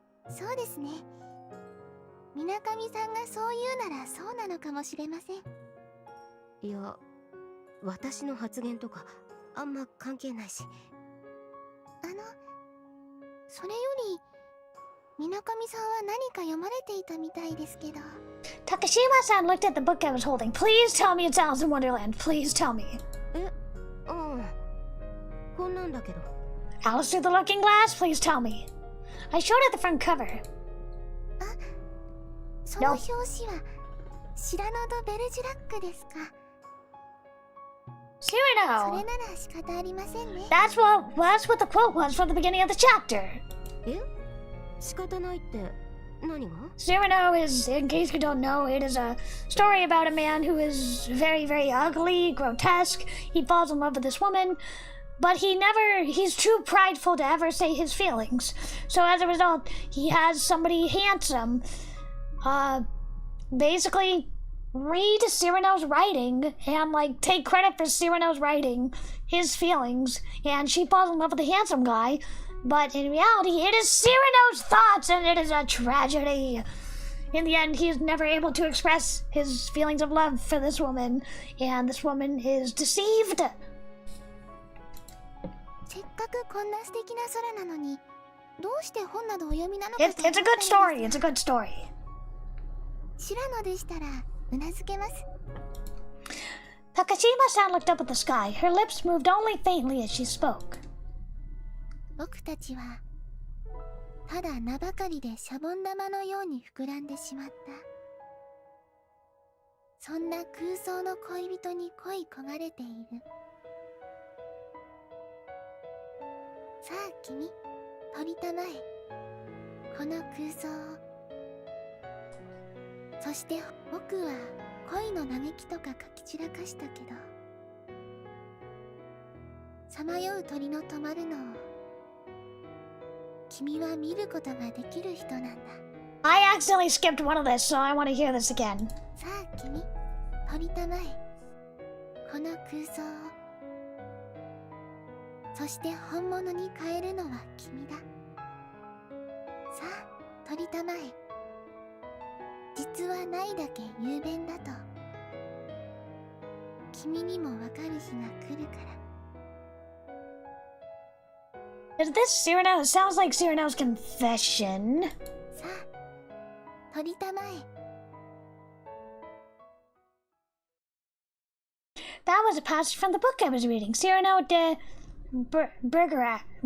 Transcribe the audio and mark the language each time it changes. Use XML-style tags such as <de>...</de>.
<ja>そうですね。水上さんがそう言うならそうなのかもしれません。いや、私の発言とかあんま関係ないし。それより水上さんは何か読まれていたみたいですけど。</ja> <en>Takashima-san looked at the book I was holding. Please tell me it's Alice in Wonderland. Please tell me.</en> <ja>こんなんだけど。</ja> <en>Alice through the Looking Glass? Please tell me. I showed her the front cover.</en> <ja>その表紙はシラノ・ド・ベルジュラックですか。それ</ja> <en>Cyrano!</en> <ja>なら仕方ありませんね。</ja> <en>That's what the quote was from the beginning of the chapter.</en> <ja>え、仕方ないって何が？</ja> <en>Cyrano is, in case you don't know, it is a story about a man who is very, very ugly, grotesque. He falls in love with this woman, but he's too prideful to ever say his feelings. So as a result, he has somebody handsome, basically read Cyrano's writing and, like, take credit for Cyrano's writing, his feelings, and she falls in love with the handsome guy. But in reality, it is Cyrano's thoughts, and it is a tragedy. In the end, he is never able to express his feelings of love for this woman, and this woman is deceived.</en> <ja>せっかくこんな素敵な空なのに、どうして本などお読みなのか。</ja> <en>It's a good story. It's a good story.</en> <ja>シラノでしたらうなずけます。</ja> <en>Takashima-san looked up at the sky. Her lips moved only faintly as she spoke.</en> <ja>僕たちはただ名ばかりでシャボン玉のように膨らんでしまった。そんな空想の恋人に恋焦がれている。さあ君、取りたまえ、この空想を。そして僕は恋の嘆きとか書き散らかしたけど、さまよう鳥の止まるのを君は見ることができる人なんだ。</ja> <en>I accidentally skipped one of this, so I want to hear this again.</en> <ja>さあ君、取りたまえ、この空想を。そして本物に変えるのは君だ。さあ取りたまえ。実はないだけ雄弁だと君にもわかる日が来るから。</ja> <en>Is this Cyrano? It sounds like Cyrano's confession.</en> <ja>さあ取りたまえ。</ja> <en>That was a passage from the book I was reading. Cyrano de Bergerac.</en>